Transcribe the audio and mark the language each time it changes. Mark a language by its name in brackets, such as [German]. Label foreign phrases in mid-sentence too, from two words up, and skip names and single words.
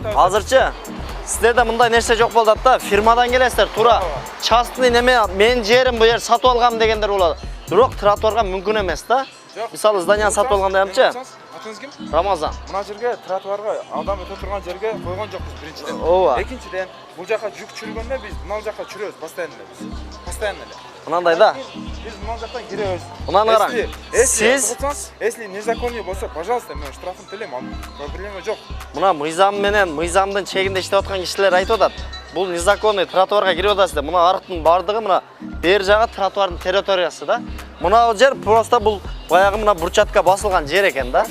[Kyrgyz] Азырчы сиздерде мындай нерсе жок болот да. Фирмадан келесиздер, туура частный неме менин жерим бу жер сатып алгам дегендер болот. Бирок тротуарга мүмкүн эмес да. Мисалы зданияны сатып алгандаямчы? Атыңыз ким? Рамазан. Мына жерге тротуарга адам өтө турган жерге койгон жокпуз биринчиден. Ооба. Экинчиден бул жака жүк чүргөндө биз мына жака чүрөбүз постоянно биз. Постоянно эле. Мынандай да. Biz mınal jaqdan giremiz. Мынаны караң. Сиз [Russian] если незаконный [Kyrgyz] болсо, пожалуйста, мен штрафын төлөйм. Проблема жок. мына мыйзам менен мыйзамдын чегинде иштеп аткан кишилер айтып атат. Бул незаконный тротуарга кирип атасыздар. Мына арыктын бардыгы мына бер жагы тротуардын территориясы да. Мына жер просто бул баягы мына бурчатка басылган жер экен да.